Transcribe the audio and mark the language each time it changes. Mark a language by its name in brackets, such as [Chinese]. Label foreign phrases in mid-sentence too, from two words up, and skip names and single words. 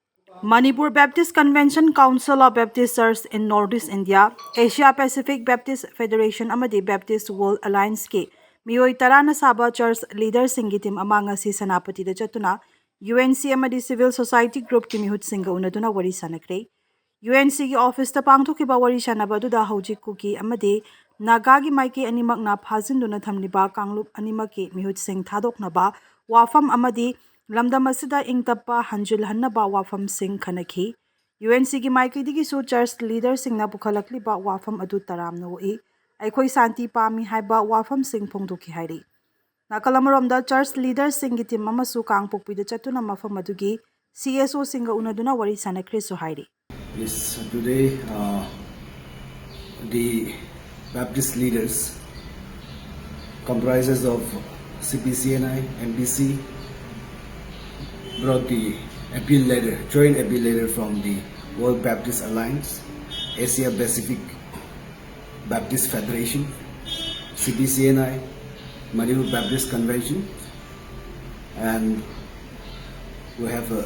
[Manipuri] Manipur Baptist Convention, Council of Baptist Churches in Northeast India, Asia Pacific Baptist Federation amadi Baptist World Alliance ki miyoi tarana saba [English] church leader [Manipuri] singi team ama ngasi Sanapati da chatuna UNC amadi Civil Society Group ki mihut singa unaduna wari sanakre. UNC ki office ta pangthokiba wari sanaba duda hojik kuki amadi Naga gi maiki animak na phajinduna thamliba kanglup animak ki mihut sing thadoknaba wafam amadi lamdam asida ingtappa hanjil hannaba wafam sing khanaki. UNC gi maiki digi su [English] church leader [Manipuri] singna pukhalakliba wafam adu taramna woi aikhoi santi pami haiba wafam sing phongdoki hairi. Nakalamromda [English] church leader [Manipuri] singi team amasu kangpokpi da chatuna mafam adugi CSO singa unaduna wari sanakre so hairi. [English] Yes, today the Baptist leaders comprises of CPCNI, MBC brought the appeal letter, joint appeal letter from the World Baptist Alliance, Asia Pacific Baptist Federation, CPCNI, Manipur Baptist Convention, and we have